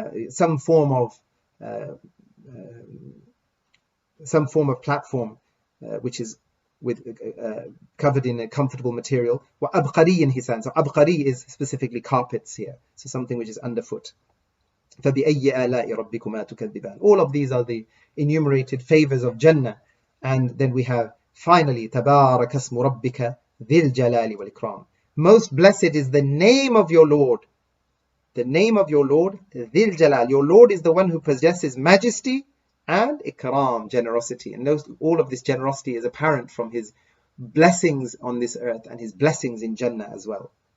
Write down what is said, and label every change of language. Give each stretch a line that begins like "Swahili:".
English: Some form of platform which is covered in a comfortable material.
Arabic: وَأَبْقَرِيٍّ حِسَانٍ.
English: So abqari is specifically carpets here, so something which is underfoot.
Arabic: فَبِأَيِّ آلَاءِ رَبِّكُمَا تُكَذِّبَانِ.
English: All of these are the enumerated favors of Jannah. And then we have finally
Arabic: تَبَارَكَ اسْمُ رَبِّكَ ذِي الْجَلَالِ وَالْإِكْرَامِ.
English: Most blessed is the name of your Lord. The name of your Lord, Dhil Jalal. Your Lord is the one who possesses majesty and ikram, generosity. And all of this generosity is apparent from his blessings on this earth and his blessings in Jannah as well.